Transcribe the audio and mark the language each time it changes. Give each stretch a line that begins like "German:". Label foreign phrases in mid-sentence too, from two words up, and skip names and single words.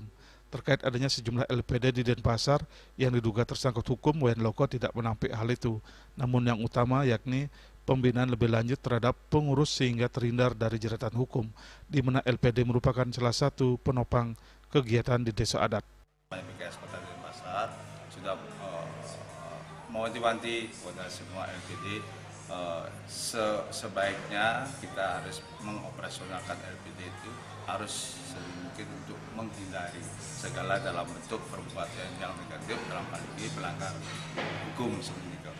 Indonesian: Terkait adanya sejumlah LPD di Denpasar yang diduga tersangkut hukum, Wayan Loko tidak menampik hal itu. Namun yang utama yakni pembinaan lebih lanjut terhadap pengurus sehingga terhindar dari jeratan hukum, di mana LPD merupakan salah satu penopang kegiatan di desa adat. BKS Kota Denpasar sudah mewanti-wanti kepada semua LPD sebaiknya kita harus mengoperasionalkan LPD itu harus sedikit untuk menghindari segala dalam bentuk perbuatan yang negatif, dalam hal ini pelanggar hukum seperti itu.